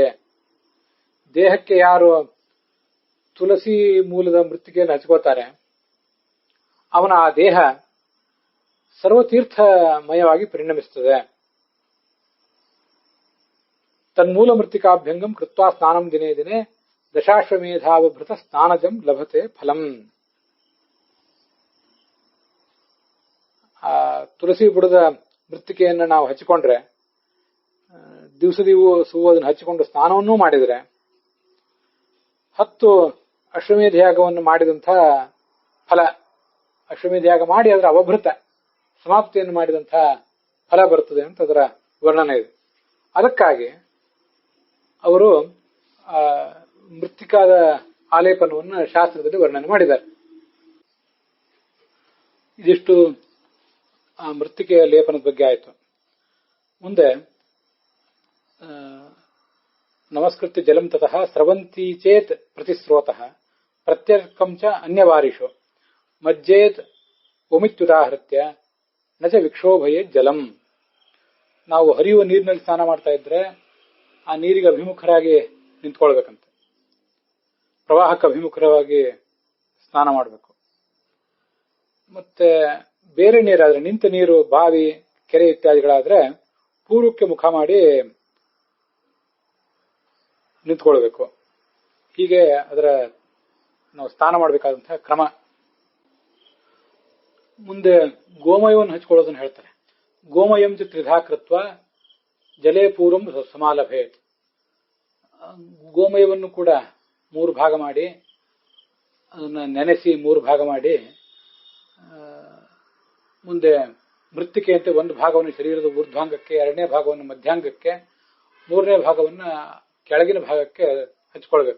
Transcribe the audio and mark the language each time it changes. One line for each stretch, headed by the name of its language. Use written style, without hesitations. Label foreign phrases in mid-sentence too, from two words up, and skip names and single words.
Kannada: ದೇಹಕ್ಕೆ ಯಾರು ತುಳಸಿ ಮೂಲದ ಮೃತ್ತಿಕೆಯನ್ನು ಹಚ್ಕೋತಾರೆ, ಅವನ ಆ ದೇಹ ಸರ್ವತೀರ್ಥಮಯವಾಗಿ ಪರಿಣಮಿಸುತ್ತದೆ.
Sanskrit: ತನ್ಮೂಲ ಮೃತ್ತಿಕಾಭ್ಯಂಗಂ ಕೃತ್ವಾ ಸ್ನಾನಂ ದಿನೇ ದಿನೇ ದಶಾಶ್ವಮೇಧಾವಭೃತ ಸ್ನಾನಜಂ ಲಭತೆ ಫಲಂ.
Kannada: ಆ ತುಳಸಿ ಬುಡದ ಮೃತ್ತಿಕೆಯನ್ನು ನಾವು ಹಚ್ಚಿಕೊಂಡ್ರೆ, ದಿವಸ ಅದನ್ನು ಹಚ್ಚಿಕೊಂಡು ಸ್ನಾನವನ್ನೂ ಮಾಡಿದರೆ 10 ಅಶ್ವಮೇಧಯಾಗವನ್ನು ಮಾಡಿದಂಥ ಫಲ, ಅಶ್ವಮೇಧಯಾಗ ಮಾಡಿ ಅದರ ಅವಭೃತ ಸಮಾಪ್ತಿಯನ್ನು ಮಾಡಿದಂಥ ಫಲ ಬರುತ್ತದೆ ಅಂತ ಅದರ ವರ್ಣನೆ ಇದೆ. ಅದಕ್ಕಾಗಿ ಅವರು ಮೃತ್ತಿಕಾದ ಆಲೇಪನವನ್ನು ಶಾಸ್ತ್ರದಲ್ಲಿ ವರ್ಣನೆ ಮಾಡಿದ್ದಾರೆ. ಇದಿಷ್ಟು ಆ ಮೃತ್ತಿಕೆಯ ಲೇಪನದ ಬಗ್ಗೆ ಆಯಿತು.
Sanskrit: ಮುಂದೆ ನಮಸ್ಕೃತ್ಯ ಜಲಂ ತತಃ ಸ್ರವಂತಿ ಚೇತ್ ಪ್ರತಿಸ್ರೋತಃ ಪ್ರತ್ಯರ್ಕಂ ಚ ಅನ್ಯವಾರಿಷು ಮಜ್ಜೇತ್ ಒಮಿತ್ಯುದಾಹೃತ್ಯ ನಚ ವಿಕ್ಷೋಭಯೇ ಜಲಂ.
Kannada: ನಾವು ಹರಿಯುವ ನೀರಿನಲ್ಲಿ ಸ್ನಾನ ಮಾಡ್ತಾ ಇದ್ರೆ ಆ ನೀರಿಗೆ ಅಭಿಮುಖರಾಗಿ ನಿಂತ್ಕೊಳ್ಬೇಕಂತೆ, ಪ್ರವಾಹಕ್ಕೆ ಅಭಿಮುಖರಾಗಿ ಸ್ನಾನ ಮಾಡಬೇಕು. ಮತ್ತೆ ಬೇರೆ ನೀರಾದ್ರೆ, ನಿಂತ ನೀರು, ಬಾವಿ, ಕೆರೆ ಇತ್ಯಾದಿಗಳಾದ್ರೆ ಪೂರ್ವಕ್ಕೆ ಮುಖ ಮಾಡಿ ನಿಂತ್ಕೊಳ್ಬೇಕು. ಹೀಗೆ ಅದರ ನಾವು ಸ್ನಾನ ಮಾಡಬೇಕಾದಂತಹ ಕ್ರಮ. ಮುಂದೆ ಗೋಮಯವನ್ನು ಹಚ್ಕೊಳ್ಳೋದನ್ನು ಹೇಳ್ತಾರೆ.
Sanskrit: ಗೋಮಯಂ ಚ ತ್ರಿಧಾ ಕೃತ್ವ ಜಲೇ ಪೂರ್ವಂ ಸಮಾಲಭೇತ್.
Kannada: ಗೋಮಯವನ್ನು ಕೂಡ 3 ಭಾಗ ಮಾಡಿ, ಅದನ್ನು ನೆನೆಸಿ 3 ಭಾಗ ಮಾಡಿ, ಮುಂದೆ ಮೃತ್ತಿಕೆಯಂತೆ 1 ಭಾಗವನ್ನು ಶರೀರದ ಊರ್ಧ್ವಾಂಗಕ್ಕೆ, 2ನೇ ಭಾಗವನ್ನು ಮಧ್ಯಾಂಗಕ್ಕೆ, 3ನೇ ಭಾಗವನ್ನು ಕೆಳಗಿನ ಭಾಗಕ್ಕೆ ಹಚ್ಕೊಳ್ಬೇಕು.